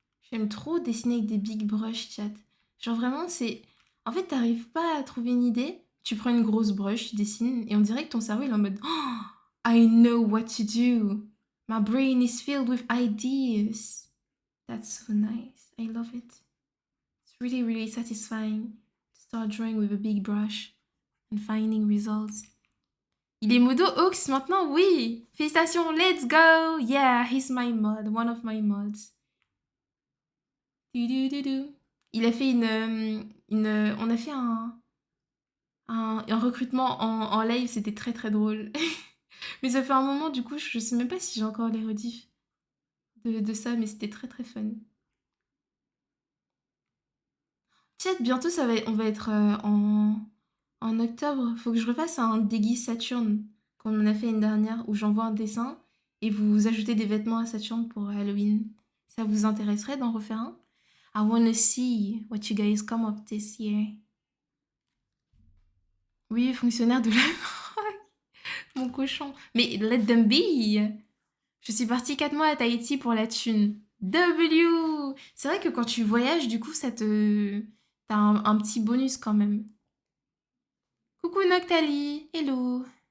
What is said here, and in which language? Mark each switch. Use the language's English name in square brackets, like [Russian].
[French] J'aime trop dessiner avec des big brush, chat. Genre vraiment, c'est... En fait, t'arrives pas à trouver une idée, tu prends une grosse brush, tu dessines, et on dirait que ton cerveau, il est en mode [English] oh, I know what to do. My brain is filled with ideas. That's so nice. I love it. It's really, really satisfying to start drawing with a big brush and finding results. [French] Il est modo Ox maintenant, oui. Félicitations, [English] let's go. Yeah, he's my mod, one of my mods. [French] Il a fait on a fait un recrutement en live, c'était très très drôle. Mais ça fait un moment, du coup, je sais même pas si j'ai encore les rediffs de ça, mais c'était très très fun. Tiens, bientôt on va être en octobre. Faut que je refasse un déguise Saturne, comme on a fait l'année dernière, où j'envoie un dessin et vous ajoutez des vêtements à Saturne pour Halloween. Ça vous intéresserait d'en refaire un? [English] I wanna see what you guys come up this year. [French] Oui, fonctionnaire de la mon cochon. Mais [English] let them be. [French] Je suis partie 4 mois à Tahiti pour la thune. W. C'est vrai que quand tu voyages, du coup, ça te... T'as un petit bonus quand même. Coucou Noctali. [English] Hello.